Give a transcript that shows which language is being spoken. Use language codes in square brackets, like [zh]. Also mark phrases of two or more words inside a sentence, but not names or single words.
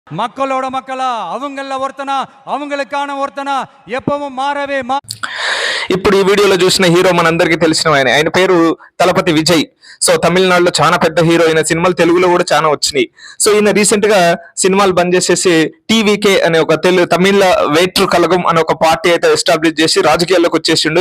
[ta] மக்களோட மக்களா அவங்கள ஒருத்தனா அவங்களுக்கான ஒருத்தனா எப்பவும் மாறவே [te] ఇప్పుడు ఈ వీడియోలో చూసిన హీరో మనందరికీ తెలిసిన ఆయన పేరు తలపతి విజయ్. సో తమిళనాడులో చాలా పెద్ద హీరో అయిన సినిమాలు తెలుగులో కూడా చాలా వచ్చినాయి. సో ఈయన రీసెంట్ గా సినిమాలు బంద్ చేసేసి టీవీకే అనే ఒక తమిళ వెయిటర్ కలగం అనే ఒక పార్టీ అయితే ఎస్టాబ్లిష్ చేసి రాజకీయాల్లోకి వచ్చేసిండు.